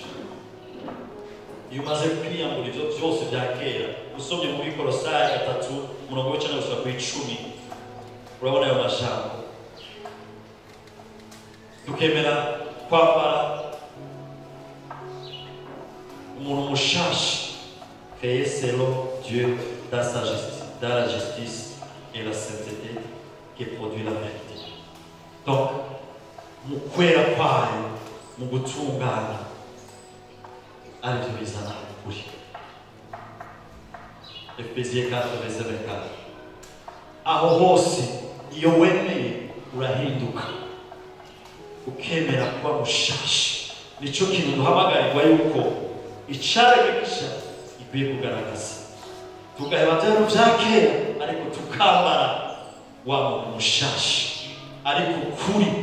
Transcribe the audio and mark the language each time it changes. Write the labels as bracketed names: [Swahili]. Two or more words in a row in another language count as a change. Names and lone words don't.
[Rundi] Iyo umaze kwiyambura ivyo vyose vya kera usomye muri Kolosai 3:9-10 urabona ayo majambo tukemera kwambara umuntu mushasha [French] créé selon Dieu dans sa justice, dans la justice et la sainteté qui produit la vérité. [Rundi] Donc mu kwera kwayo mu gutungana arivyo bizana ukuri. Efesiens 4:24 aho hose iyo wemeye urahinduka ukemera kuba mushasha nico kintu duhamagarirwa yuko icare migisha ikwiye kugaragaza tugaheba byaro vya kera ariko tukambara wa muntu mushasha ariko kuri